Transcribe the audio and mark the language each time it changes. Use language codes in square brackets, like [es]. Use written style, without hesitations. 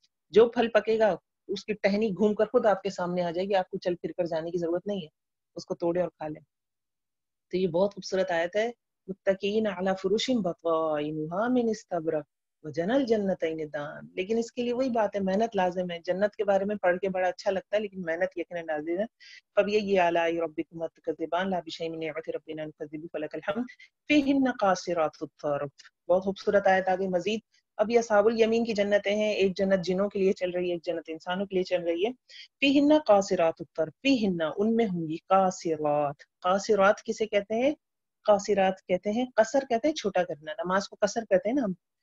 [ur] جو پھل پکے گا اس کی ٹہنی گھوم کر خود آپ کے سامنے آ جائے گی, آپ کو چل پھر کر جانے کی ضرورت نہیں ہے, اس کو توڑے اور کھا لیں. تو یہ بہت خوبصورت آیت ہے. [ar] متقین علی فرش بطائنها من استبرق وجنى الجنتین دان. [ur] لیکن اس کے لیے وہی بات ہے، محنت لازم ہے. جنت کے بارے میں پڑھ کے بڑا اچھا لگتا ہے لیکن محنت یقیناً لازم ہے. [ar] فبأي آلاء ربكما تكذبان لا بشيء من نعمة ربنا نكذب فلك الحمد فيهن قاصرات الطرف. [ur] بہت خوبصورت آیت آگے مزید. اب یہ اصحاب الیمین کی جنتیں ہیں، ایک جنت جنوں کے لیے چل رہی ہے، ایک جنت انسانوں کے لیے چل رہی ہے. [ar] فیہن قاصرات الطرف، [ur] فیہن ان میں ہوں گی قاصرات. قاصرات کسے کہتے ہیں؟ قاصرات کہتے ہیں، قصر کہتے ہیں چھوٹا کرنا، نماز کو قصر کہتے ہیں نا ہم.